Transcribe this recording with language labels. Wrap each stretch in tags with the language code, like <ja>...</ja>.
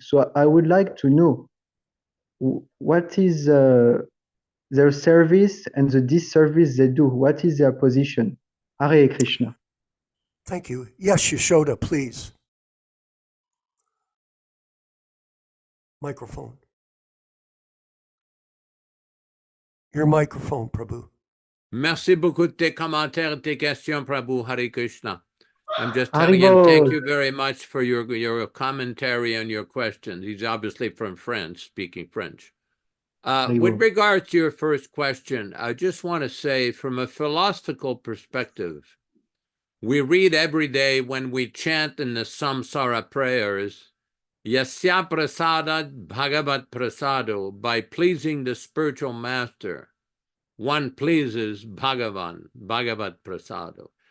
<en>So I would like to know what is their service and the disservice they do. What is their position? Hare Krishna. thank you. Yes, Yashoda, please. Microphone. Your microphone, Prabhu.</en> <fr>Merci beaucoup de tes commentaires et tes questions, Prabhu.</fr> <en>Hare Krishna. I'm just telling him, thank you very much for your commentary and your questions. He's obviously from France, speaking French. With regards to your first question, I just want to say, from a philosophical perspective, we read every day when we chant in the Samsara prayers,</en> <sa>Yasya prasadat bhagavat prasado,</sa> <en>by pleasing the spiritual master, one pleases Bhagavan,</en> <sa>Bhagavat prasado.</sa>